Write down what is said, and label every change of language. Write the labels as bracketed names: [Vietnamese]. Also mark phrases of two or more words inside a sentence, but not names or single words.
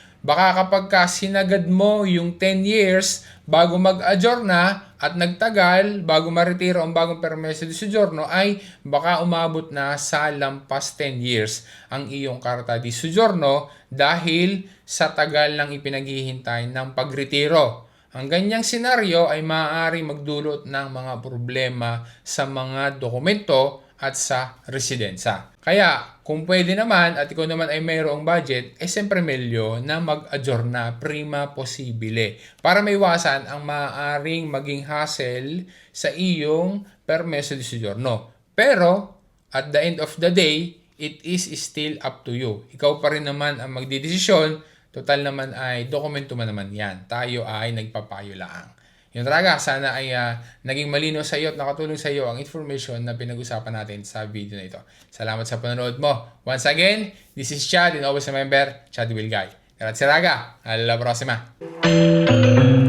[Filipino] Baka kapag sinagad mo yung 10 years bago mag-adjourna at nagtagal bago maretiro ang bagong [Italian] permeso di soggiorno [Filipino] ay baka umabot na sa lampas 10 years ang iyong [Italian] karta di soggiorno [Filipino] dahil sa tagal lang ipinaghihintay ng pagretiro. Ang ganyang senaryo ay maaaring magdulot ng mga problema sa mga dokumento at sa residensya. Kaya, kung pwede naman at ikaw naman ay mayroong budget, siyempre melyo na mag-adjourna [Italian] prima possibile [Filipino] para maiwasan ang maaaring maging hassle sa iyong [Italian] permeso di soggiorno. [English] Pero, at the end of the day, it is still up to you. [Filipino] Ikaw pa rin naman ang magdidesisyon. Total naman ay dokumento man naman yan. Tayo ay nagpapayo lang. Yun talaga, sana ay naging malino sa iyo at nakatulong sa iyo ang information na pinag-usapan natin sa video na ito. Salamat sa panonood mo. [English] Once again, this is Chad and always remember, Chad Will Guide. [Italian] Grazie raga, alla prossima!